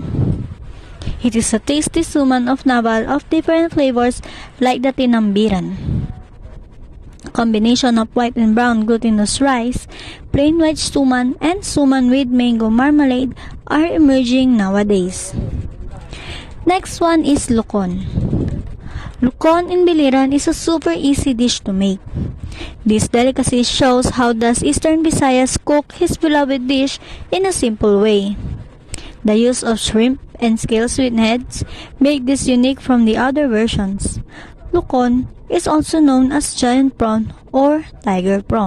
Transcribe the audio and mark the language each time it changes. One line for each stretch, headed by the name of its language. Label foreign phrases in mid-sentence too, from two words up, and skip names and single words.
English: It is a tasty suman of Naval of different flavors like the tinambiran. Combination of white and brown glutinous rice, plain white suman, and suman with mango marmalade are emerging nowadays. Next one is lukon. Lukon in Biliran is a super easy dish to make. This delicacy shows how does Eastern Visayas cook his beloved dish in a simple way. The use of shrimp and scale sweetenheads make this unique from the other versions. Lukon is also known as giant prawn or tiger prawn.